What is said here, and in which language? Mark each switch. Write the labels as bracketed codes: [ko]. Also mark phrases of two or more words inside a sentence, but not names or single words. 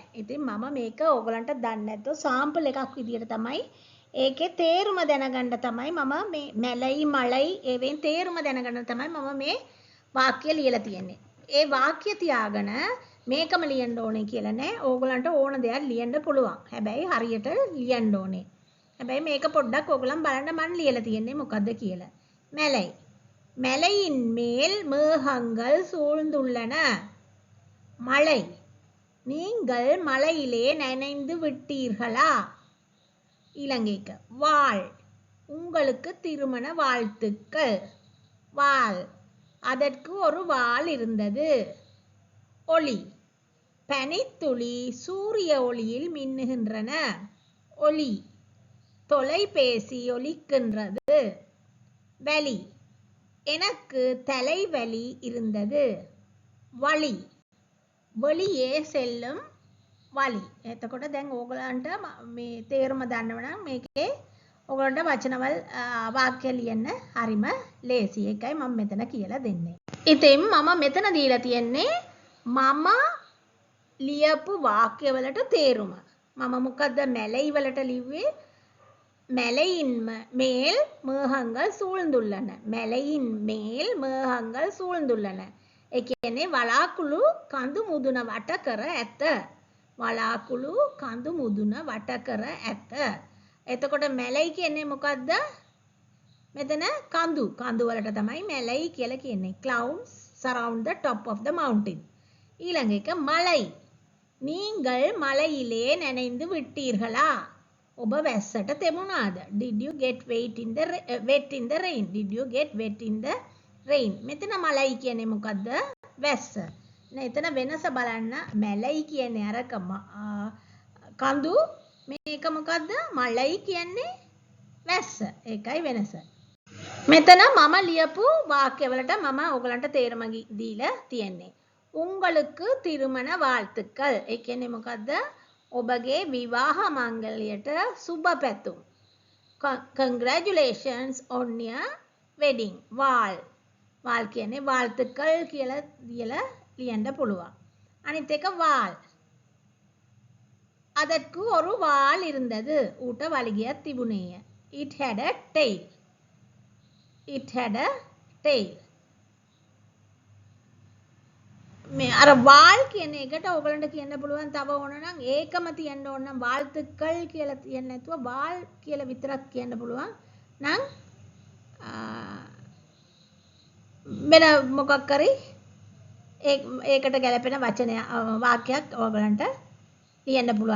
[si] ඉතින් මම මේක ඕගොල්ලන්ට දන්නේ නැත්නම් සාම්පල් එකක් විදියට තමයි ඒකේ තේරුම දැනගන්න තමයි මම මේ මැලයි මලයි ඒවෙන් තේරුම දැනගන්න තමයි මම මේ වාක්‍ය ලියලා තියෙන්නේ. ඒ වාක්‍ය තියාගෙන මේකම ලියන්න ඕනේ කියලා නෑ. ඕගොල්ලන්ට ඕන දෙයක් ලියන්න පුළුවන්. හැබැයි හරියට ලියන්න ඕනේ. හැබැයි මේක පොඩ්ඩක් ඕගොල්ලන් බලන්න මම ලියලා තියෙන්නේ මොකද්ද කියලා. [ta] මැලයි மலையின் மேல் மேகங்கள் சூழ்ந்துள்ளன. மழை நீங்கள் மலையிலே நனைந்து விட்டீர்களா? இலங்கைக்கு வாள் உங்களுக்கு திருமண வாழ்த்துக்கள். வாள் அதற்கு ஒரு வாள் இருந்தது. ஒளி பனித்துளி சூரிய ஒளியில் மின்னுகின்றன. ஒளி தொலைபேசி ஒலிக்கின்றது. வலி, எனக்கு தலைவலி இருந்தது. වලි, வெளியே செல்லும் වලි. [si] එතකොට දැන් ඕගලන්ට මේ තේරුම දන්නව නම් මේකේ ඕගලන්ට වචනවල් වාක්‍ය ලියන්න හරිම ලේසි. ඒකයි මම මෙතන කියලා දෙන්නේ. ඉතින් මම මෙතන දීලා තියෙන්නේ මම ලියපු වාක්‍යවලට තේරුම. මම මොකද්ද මැලයි වලට ලිව්වේ? மலையின் மேல் மேகங்கள் சூழ்ந்துள்ளன. மலையின் மேல் மேகங்கள் சூழ்ந்துள்ளன. ඒ කියන්නේ වලාකුළු කඳු මුදුන වට කර ඇත. වලාකුළු කඳු මුදුන වට කර ඇත. එතකොට මැලයි කියන්නේ මොකද්ද? මෙතන කඳු. කඳු වලට තමයි මැලයි කියලා කියන්නේ. [en] Clouds surround the top of the mountain. [si] ඊළඟ එක [ta] மலை. நீங்கள் மலையிலே நனைந்து விட்டீர்களா? [si] ඔබ වැස්සට තෙමුණාද? [en] Did you get wet in the rain? Did you get wet in the rain? [si] මෙතන මලයි කියන්නේ මොකද්ද? වැස්ස. එතන වෙනස බලන්න. මැලයි කියන්නේ අරක කඳු. මේක මොකද්ද? මලයි කියන්නේ වැස්ස. ඒකයි වෙනස. මෙතන මම ලියපු වාක්‍යවලට මම ඔයගලන්ට තේරුම දීලා තියෙන්නේ. [ta] உங்களுக்கு திருமண வாழ்த்துக்கள். [si] ඒ කියන්නේ මොකද්ද? ඔබගේ විවාහ මංගල්‍යයට සුබ පැතුම්. [en] Congratulations on your wedding. [si] වාල්. වාල් කියන්නේ வாழ்த்துக்கள் කියලා දීලා ලියන්න පුළුවන්. අනිත් එක වාල්. [ta] அதற்கு ஒரு வால் இருந்தது. [si] ඌට වලිගයක් තිබුණේය. [en] It had a tail. It had a tail. [si] මේ අර වාල් කියන එකට ඔයගලන්ට කියන්න පුළුවන් තව ඕන නම් ඒකම තියන්න ඕන නම් வாழ்த்துக்கள் කියලා තියන්න නැතුව වාල් කියලා විතරක් කියන්න පුළුවන් නම් වෙන මොකක් කරි ඒකට ගැලපෙන වචනය වාක්‍යයක් ඔයගලන්ට ලියන්න පුළුවන්.